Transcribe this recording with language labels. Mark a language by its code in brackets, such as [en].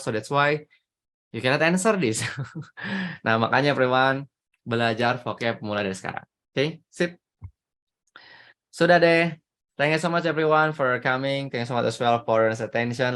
[en] So that's why you cannot answer this. [id] Nah, makanya everyone belajar vocab mulai dari sekarang. Oke, sip. Sudah deh. [en] Thank you so much everyone for coming. Thank you so much as well for your attention.